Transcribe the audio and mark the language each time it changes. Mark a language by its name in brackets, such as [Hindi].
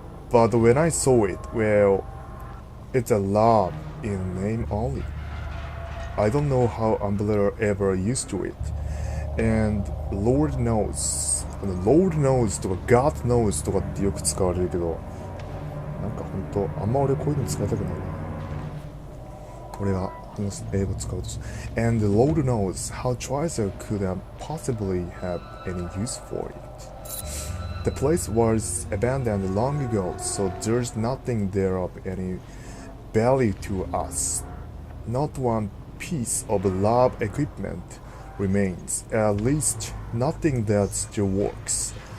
[English] But when I saw it, well, it's a lab in name only. I don't know how Umbrella ever used to it. And Lord knows [Japanese] とか [English] God knows [Japanese] とかってよく使われるけど、なんかほんとあんま俺こういうの使いたくないな。俺が英語使うと。 [English] And the Lord knows how Tricer could possibly have any use for it. The place was abandoned long ago, so there's nothing there of any value to us. Not one piece of lab equipment remains, at least nothing that still works.